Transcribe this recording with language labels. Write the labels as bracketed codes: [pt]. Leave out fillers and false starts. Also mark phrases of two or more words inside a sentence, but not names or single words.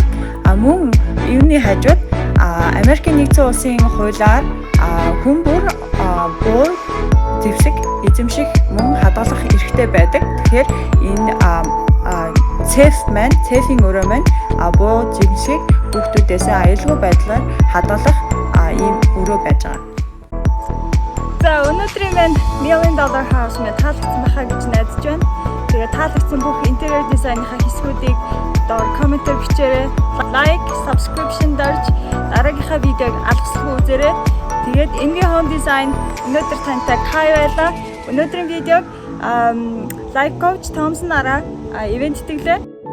[mn] Мөн юуны хажууд Америкийн нэгдсэн улсын хуулиар хүн бүр буу зэвсэг эзэмших мөн хадгалах эрхтэй өрөөтэй байдаг. Тэгэхээр энэ цеф маань, цефийн өрөө маань буу жимсийг хүүхдүүдээс аюулгүй байдлаар хадгалах ийм өрөө байж байгаа. За өнөөдрийн маань [en] $1 million house [mn] маань таалагдсан байхаа гэж найдаж байна. Тэгээд таалагдсан бүх интерьер дизайныхаа хэсгүүдийг доор комментээр бичээрэй. Лайк, subscription дарж дараагийнхаа видеог алгасгүй үзээрэй. Тэгээд MG Home Design өнөөдөр тантай Кай байлаа. Өнөөдрийн видеог Life Coach Thompson-араа ивент тэтгэлээ.